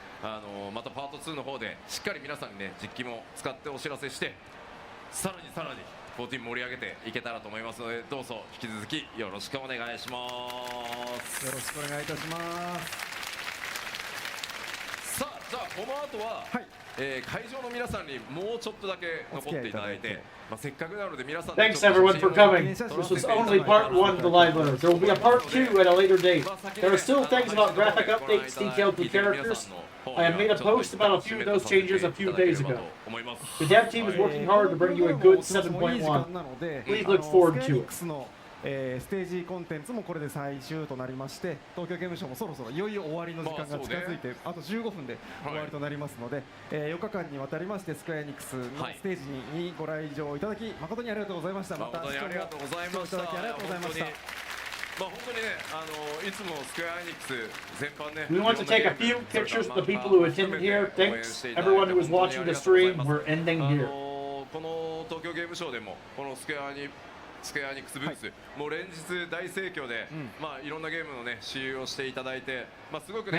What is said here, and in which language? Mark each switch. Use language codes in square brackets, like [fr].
[ja] またパート2の方でしっかり皆さんにね実機も使ってお知らせして、さらに14盛り上げていけたらと思いますので、どうぞ引き続きよろしくお願いします。よろしくお願いいたします。さあ、じゃあこの後は、はい、会場の皆さんにもうちょっとだけ残っていただいて、せっかくなので皆さん [en] Thanks everyone for coming. This was only part 1 of the live letter. There will be a part 2 at a later date. There are still things about graphic updates detailed with characters. I have made a post about a few of those changes a few days ago. The dev team is working hard to bring you a good 7.1. Please look forward to it. [ja] ステージコンテンツもこれで最終となりまして、東京ゲームショウもそろそろいよいよ終わりの時間が近づいて、あと15分で終わりとなりますので、4日間にわたりましてスクエアエニックスのステージにご来場いただき誠にありがとうございました。またありがとうございました。ありがとうございました。本当にね、いつもスクエアエニックス全般ね。 [en] We want to take a few pictures of the people who attended here. Thanks everyone who was watching the stream. We're ending here. [ja] この東京ゲームショウでもこのスクエアニックスブース、もう連日大盛況で、いろんなゲームのね使用をしていただいて、すごくね、